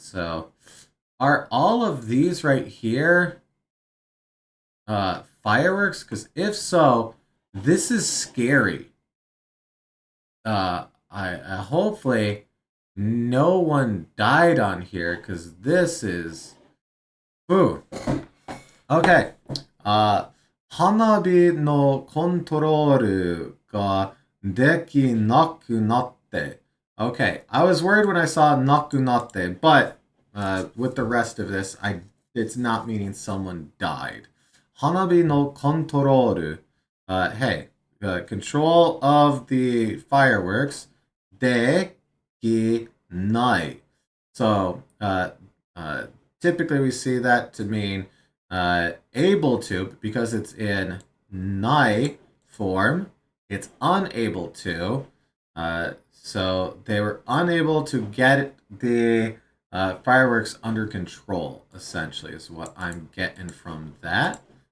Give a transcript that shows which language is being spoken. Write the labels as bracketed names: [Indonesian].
[English] So, are all of these right here fireworks? Because if so, this is scary. I hopefully no one died on here because this is. Ooh. Okay. [Japanese] 花火のコントロールができなくなって。 [English] Okay, I was worried when I saw なくなって, but with the rest of this, it's not meaning someone died. [Japanese] 花火のコントロール, [English] hey, control of the fireworks, できない. So, typically we see that to mean able to, because it's in nai form, it's unable to. So they were unable to get the fireworks under control, essentially, is what I'm getting from that.